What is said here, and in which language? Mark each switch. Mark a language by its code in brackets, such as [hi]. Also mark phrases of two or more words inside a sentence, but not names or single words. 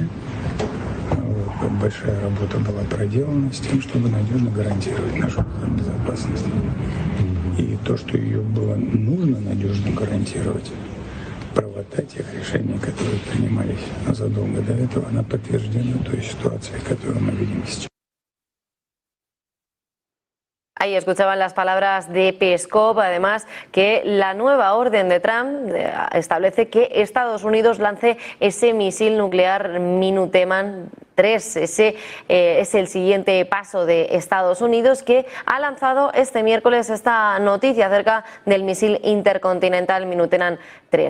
[ru] Вот, большая работа была проделана с тем, чтобы надежно гарантировать нашу безопасность. И то, что ее было нужно надежно гарантировать, правота тех решений, которые принимались задолго до этого, она подтверждена той ситуацией, которую мы видим сейчас. [es] Ahí escuchaban las palabras de Peskov, además que la nueva orden de Trump establece que Estados Unidos lance ese misil nuclear Minuteman III. Ese es el siguiente paso de Estados Unidos, que ha lanzado este miércoles esta noticia acerca del misil intercontinental Minuteman III.